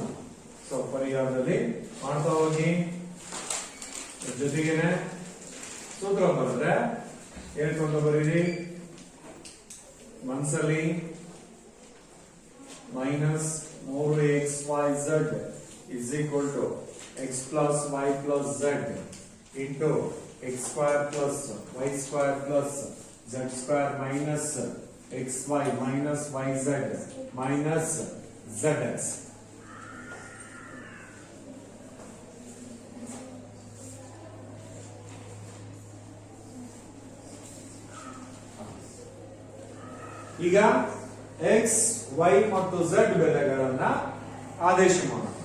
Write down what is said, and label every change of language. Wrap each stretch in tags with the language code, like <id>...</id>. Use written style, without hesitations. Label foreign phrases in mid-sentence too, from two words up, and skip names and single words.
<kn>ಸೊ ಪರಿಹಾರದಲ್ಲಿ ಮಾಡ್ತಾ ಹೋಗಿ, ಜೊತೆಗೇನೆ ಸೂತ್ರ ಬರೆದ್ರೆ ಹೇಳ್ಕೊಂಡು ಬರೀರಿ.</kn> <en>ಮನಸ್ಸಲ್ಲಿ -3xyz is equal to x plus y plus z into x square plus y square plus z square minus xy minus yz minus zx.</en> <kn>ಈಗ x, y ಮತ್ತು z ಬೆಲೆಗಳನ್ನ ಆದೇಶ ಮಾಡೋಣ.</kn>